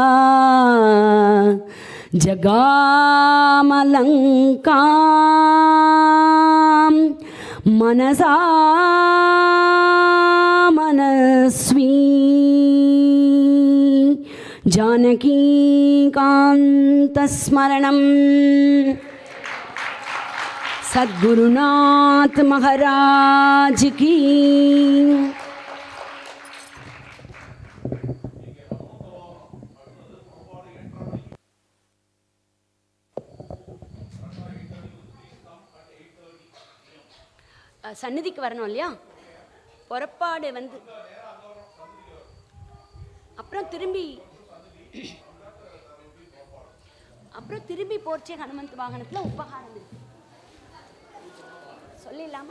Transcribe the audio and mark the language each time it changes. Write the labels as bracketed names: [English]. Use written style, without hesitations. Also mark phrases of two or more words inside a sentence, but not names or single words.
[Sanskrit] जगमलङ्कम् मनसा मनस्वि जानकी कान्त स्मरणम् [Hindi] सद्गुरुनाथ महाराज की. [Tamil] சந்நிதிக்கு வரணும் இல்லையா? புறப்பாடு வந்து அப்புறம் திரும்பி போச்சே ஹனுமந்த் வாகனத்தில் உபகாரம் இருக்கு சொல்லிடலாமா?